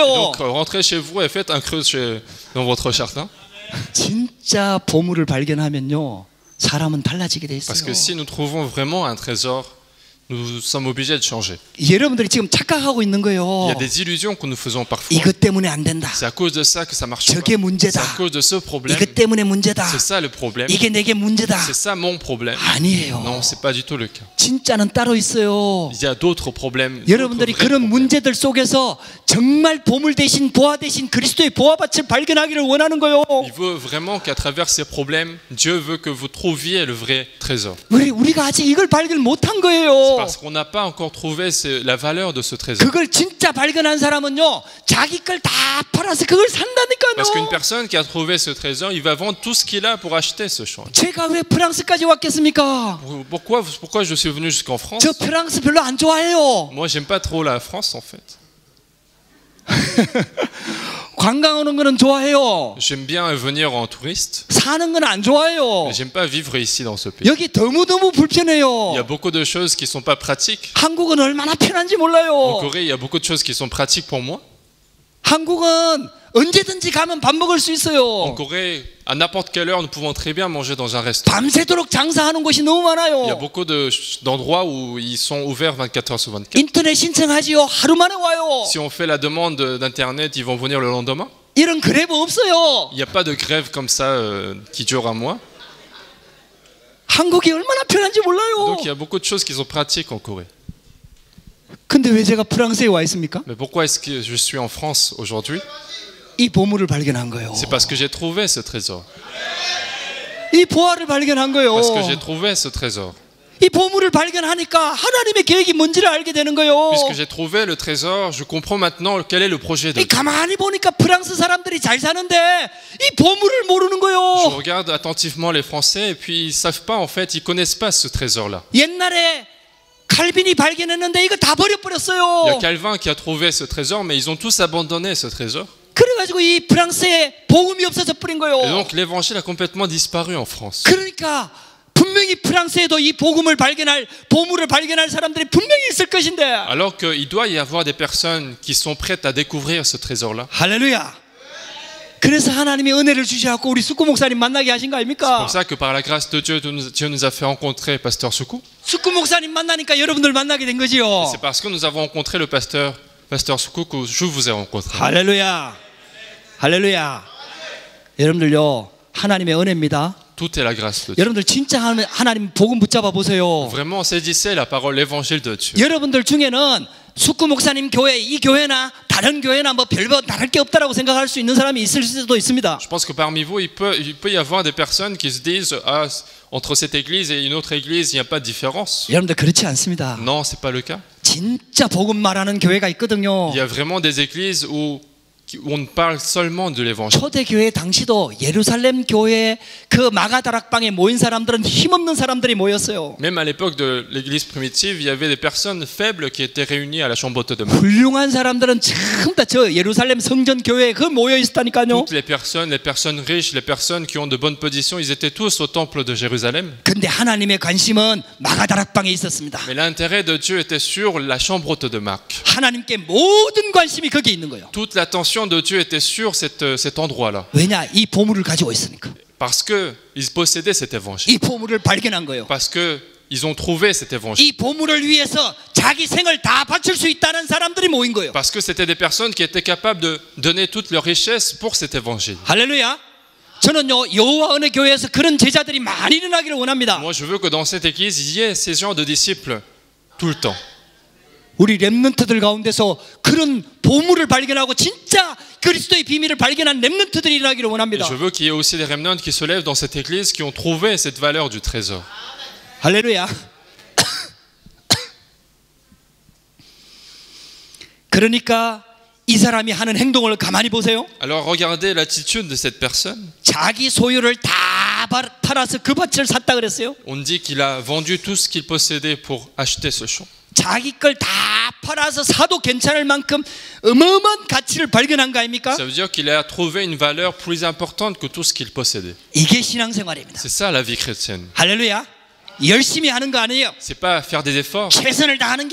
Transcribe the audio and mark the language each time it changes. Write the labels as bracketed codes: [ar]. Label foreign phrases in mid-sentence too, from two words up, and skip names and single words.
[fr] Donc rentrez chez vous et faites un creux dans votre jardin. [ko] 진짜 보물을 발견하면요 사람은 달라지게 돼 있어요. [fr] Parce que si nous trouvons vraiment un trésor, nous sommes obligés de changer. [ko] 여러분들이 지금 착각하고 있는 [fr] Il [ko] 거예요. [fr] y a des illusions que nous faisons parfois. [ko] 이것 때문에 안 된다. [fr] C'est à cause de ça que ça marche pas. [ko] 저게 [fr] C'est [ko] 문제다. [fr] à cause de ce problème. [ko] 이것 때문에 문제다. [fr] C'est ça le problème. [ko] 이게 내게 문제다. [fr] C'est ça mon problème. [ko] 아니에요. [fr] Non, c'est pas du tout le cas. [ko] 진짜는 따로 있어요. [fr] Il y a d'autres problèmes. [ko] 여러분들이 [fr] d'autres vrais [ko] 그런 [fr] problèmes. [ko] 문제들 속에서 정말 보물 대신 보화 대신 그리스도의 보화밭을 발견하기를 원하는 거예요. [fr] Il veut vraiment qu'à travers ces problèmes, Dieu veut que vous trouviez le vrai trésor. [ko] 우리가 아직 이걸 발견 못한 [fr] C'est [ko] 거예요. [fr] parce qu'on n'a pas encore trouvé la valeur de ce trésor. [ko] 그걸 진짜 발견한 사람은요 자기 걸 다 팔아서 그걸 [fr] Parce qu'une [ko] 산다니까요. [fr] personne qui a trouvé ce trésor, il va vendre tout ce qu'il a pour acheter ce champ. [ko] 제가 왜 프랑스까지 왔겠습니까? [fr] Pourquoi je suis venu jusqu'en France? [ko] 저 프랑스 별로 안 좋아해요. [fr] Moi, j'aime pas trop la France en fait. [ko] 관광 오는 거는 좋아해요. [fr] J'aime bien venir en touriste, [ko] 사는 건 안 좋아해요. [fr] mais j'aime pas vivre ici dans ce pays. [ko] 여기 너무너무 [fr] Il y a [ko] 불편해요. [fr] beaucoup de choses qui sont pas pratiques. [ko] 한국은 얼마나 편한지 [fr] En [ko] 몰라요. [fr] Corée, il y a beaucoup de choses qui sont pratiques pour moi. [ko] 한국은 언제든지 가면 밥 먹을 수 [fr] En [ko] 있어요. [fr] Corée, à n'importe quelle heure, nous pouvons très bien manger dans un restaurant. [ko] 밤새도록 장사하는 곳이 너무 [fr] Il y a [ko] 많아요. [fr] beaucoup d'endroits où ils sont ouverts 24 heures sur 24. [ko] 인터넷 신청하지요. 하루 만에 와요. [fr] Si on fait la demande d'internet, ils vont venir le lendemain. [ko] 이런 그래브 없어요. [fr] Il n'y a pas de grève comme ça qui dure un mois. [ko] 한국이 얼마나 편한지 몰라요. [fr] Donc il y a beaucoup de choses qui sont pratiques en Corée. [ko] 근데 왜 제가 프랑스에 와 있습니까? [fr] Mais pourquoi est-ce que je suis en France aujourd'hui? [ko] 이 보물을 발견한 거예요. [fr] C'est parce que j'ai trouvé ce trésor. [ko] 이 보화를 발견한 거예요. [fr] Parce que j'ai trouvé ce trésor. [ko] 이 보물을 발견하니까 하나님의 계획이 뭔지를 알게 되는 거예요. [fr] Puisque j'ai trouvé le trésor, je comprends maintenant quel est le projet de [ko] 이 [fr] Dieu. [ko] 가만히 보니까 프랑스 사람들이 잘 사는데 이 보물을 모르는 [fr] Je [ko] 거예요. [fr] regarde attentivement les Français et puis ils savent pas en fait, ils connaissent pas ce trésor-là. [ko] 옛날에 칼빈이 발견했는데 이거 다 [fr] Il y a [ko] 버려버렸어요. [fr] Calvin qui a trouvé ce trésor, mais ils ont tous abandonné ce trésor. [ko] 그래가지고 이 프랑스에 복음이 없어져 버린 [fr] Et [ko] 거예요. [fr] donc l'évangile a complètement disparu en France. [ko] 그러니까 분명히 프랑스에도 이 복음을 발견할 보물을 발견할 사람들이 분명히 있을 것인데. [fr] Alors qu'il doit y avoir des personnes qui sont prêtes à découvrir ce trésor-là. [ko] 할렐루야. 그래서 하나님이 은혜를 주셔갖고 우리 숙구 목사님 만나게 하신 거 [fr] C'est [ko] 아닙니까? [fr] pour ça que par la grâce de Dieu, Dieu nous a fait rencontrer Pasteur Soukou. [ko] 숙구 목사님 만나니까 여러분들 만나게 된 거지요. [fr] C'est parce que nous avons rencontré le Pasteur Soukou que je vous ai rencontré. [ko] 할렐루야. 할렐루야. 여러분들요, 하나님의 은혜입니다. [fr] Tout est la grâce de Dieu. [ko] 여러분들 진짜 하나님 복음 붙잡아 보세요. [fr] Vraiment, saisissez la parole, l'évangile de Dieu. [ko] 여러분들 중에는 숙구 목사님 교회, 이 교회나 다른 교회나 뭐 별거 다를 게 없다라고 생각할 수 있는 사람이 있을 수도 있습니다. [fr] Je pense que parmi vous, il peut y avoir des personnes qui se disent ah, entre cette église et une autre église, il n'y a pas de différence. [ko] 여러분들 그렇지 않습니다. [fr] Non, c'est pas le cas. [ko] 진짜 복음 말하는 교회가 있거든요. [fr] Il y a vraiment des églises où on parle seulement de l'évangile. [ko] 초대교회 당시도 예루살렘 교회 그 마가다락방에 모인 사람들은 힘없는 사람들이 모였어요. [fr] Même à l'époque de l'église primitive, il y avait des personnes faibles qui étaient réunies à la chambre haute de Marc. [ko] 훌륭한 사람들은 전부 다 저 예루살렘 성전 교회에 그 모여 있었다니까요. [fr] Toutes les personnes riches, les personnes qui ont de bonnes positions, ils étaient tous au temple de Jérusalem. [ko] 근데 하나님의 관심은 마가다락방에 있었습니다. [fr] Mais l'intérêt de Dieu était sur la chambre haute de Marc. [ko] 하나님께 모든 관심이 거기에 있는 거예요. [fr] Toute l'attention de Dieu était sur cet endroit-là. [ko] 왜냐? 이 보물을 가지고 있으니까. [fr] Parce qu'ils possédaient cet évangile. [ko] 이 보물을 발견한 거예요. [fr] Parce qu'ils ont trouvé cet évangile. [ko] 이 보물을 위해서 자기 생을 다 바칠 수 있다는 사람들이 모인 거예요. [fr] Parce que c'était des personnes qui étaient capables de donner toute leur richesse pour cet évangile. [ko] 할렐루야. 저는요, 여호와 은혜 교회에서 그런 제자들이 많이 일어나기를 원합니다. [fr] Moi, je veux que dans cette église, il y ait ces genres de disciples tout le temps. [ko] 우리 렘넌트들 가운데서 그런 보물을 발견하고 진짜 그리스도의 비밀을 발견한 렘넌트들이 일어나기를 [fr] Et [ko] 원합니다. [fr] je veux qu'il y ait aussi des remnants qui se lèvent dans cette église qui ont trouvé cette valeur du trésor. [ko] 할렐루야. 그러니까 이 사람이 하는 행동을 가만히 보세요. [fr] Alors regardez l'attitude de cette personne. [ko] 자기 소유를 다 팔아서 그 밭을 샀다 그랬어요. [fr] On dit qu'il a vendu tout ce qu'il possédait pour acheter ce champ. [ko] 자기 걸 다 팔아서 사도 괜찮을 만큼 어마어마한 가치를 발견한 거 아닙니까? [fr] Ça veut dire qu'il a trouvé une valeur plus importante que tout ce qu'il possédait. [ko] 이게 신앙생활입니다. [fr] C'est ça la vie chrétienne. [ko] 할렐루야. 열심히 하는 거 아니에요. [fr] C'est pas faire des efforts. [ko] 최선을 다하는 게